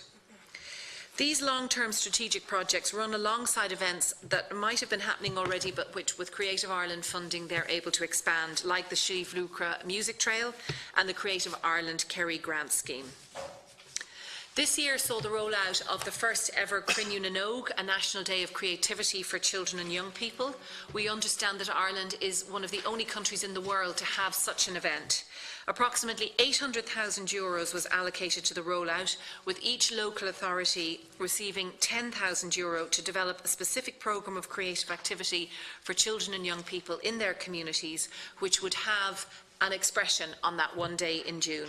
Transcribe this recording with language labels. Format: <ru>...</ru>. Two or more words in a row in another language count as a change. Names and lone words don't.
<en>These long-term strategic projects run alongside events that might have been happening already, but which, with Creative Ireland funding, they're able to expand, like the Sliabh Luachra Music Trail and the Creative Ireland Kerry Grant Scheme. This year saw the rollout of the first ever Crinne na nÓg, a National Day of Creativity for Children and Young People. We understand that Ireland is one of the only countries in the world to have such an event. Approximately €800,000 was allocated to the rollout, with each local authority receiving €10,000 to develop a specific programme of creative activity for children and young people in their communities, which would have an expression on that one day in June.</en>